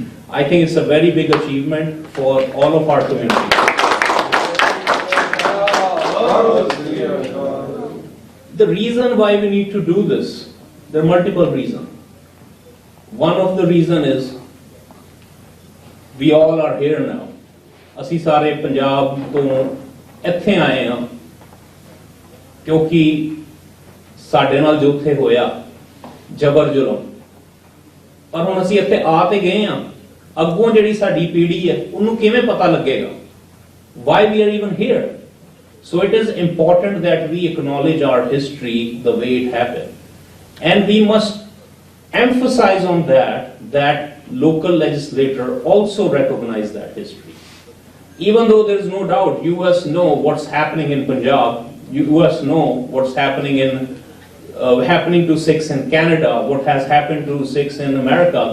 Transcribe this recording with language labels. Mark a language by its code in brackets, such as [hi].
[en] I think it's a very big achievement for all of our community. The reason why we need to do this, there are multiple reasons. One of the reasons is we all are here now. [pa] ਅਸੀਂ ਸਾਰੇ ਪੰਜਾਬ ਤੋਂ ਇੱਥੇ ਆਏ ਹਾਂ ਕਿਉਂਕਿ ਸਾਡੇ ਨਾਲ ਜੋ ਉੱਥੇ ਹੋਇਆ ਜ਼ਬਰ ਜ਼ੁਲਮ, ਪਰ ਹੁਣ ਅਸੀਂ ਇੱਥੇ ਆ ਤੇ ਗਏ ਹਾਂ, ਅੱਗੋਂ ਜਿਹੜੀ ਸਾਡੀ ਪੀੜ੍ਹੀ ਹੈ ਉਹਨੂੰ ਕਿਵੇਂ ਪਤਾ ਲੱਗੇਗਾ [en] why we are even here. So it is important that we acknowledge our history the way it happened. And we must emphasize on that local legislator also recognize that history. Even though there is no doubt, US know what's happening in Punjab, US know what's happening happening to Sikhs in Canada, what has happened to Sikhs in America.